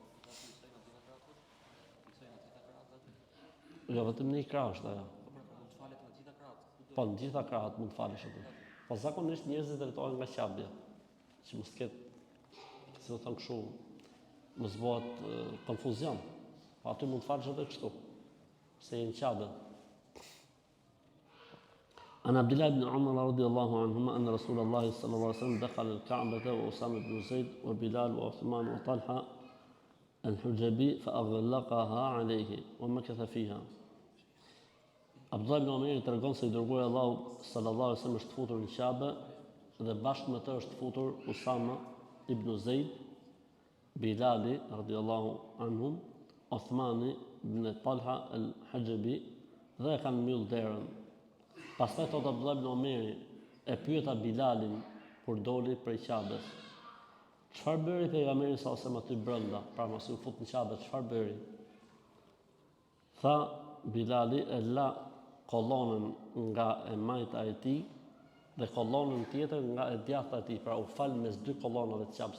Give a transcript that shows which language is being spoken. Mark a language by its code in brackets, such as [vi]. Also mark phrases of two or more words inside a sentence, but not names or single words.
[sq] Jo, vetëm në ikra është ajo. Po, në gjitha krahat mund të falesh aty. Po zakonisht njerëzit drejtohen nga Kabja, që mos ketë, si do thon kështu, mos bëhet konfuzion. Po aty mund të falesh edhe kështu, se je në Kabe. [ar] عن عبد الله بن عمر رضي الله عنهما أن رسول الله صلى الله عليه وسلم دخل الكعبة وأسامة بن زيد وبلال وعثمان وطلحة الحجبي فأغلقها عليه ومكث فيها. [sq] Abdullah ibn Umar tregon se i dërguari Allahu [ar] صلى الله عليه وسلم [sq] është futur në Kabe dhe bashkë me të është futur Usama ibn Zayd, Bilali [ar] رضي الله عنهم, [sq] Uthmani ibn Talha al-Hujabi dhe e kanë mbyll derën. Pastaj thot Abdullah ibn Umar e pyeta Bilalin kur doli prej Kabes. Çfarë bëri pejgamberi [ar] صلى الله عليه وسلم [sq] aty brenda, pra mos u fut në Kabe, çfarë bëri? Tha Bilali e la kollonën nga e majta e tij dhe kollonën tjetër nga e djathta e tij, pra u fal mes dy kollonave të Kabes.